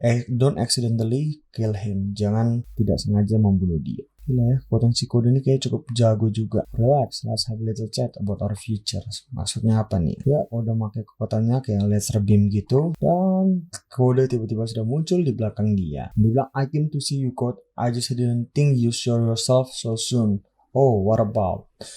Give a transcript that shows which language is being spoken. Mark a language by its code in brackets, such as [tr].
[en] Don't accidentally kill him. [id] Jangan tidak sengaja membunuh dia. Gila ya, kekuatan si Koda ini kayak cukup jago juga. [en] Relax, let's have a little chat about our future. [id] Maksudnya apa nih? Ya, udah pakai kekuatannya kayak laser beam gitu. Dan Koda tiba-tiba sudah muncul di belakang dia. Dia bilang, [en] I came to see you, Code. I just didn't think you show yourself so soon. Oh, what about?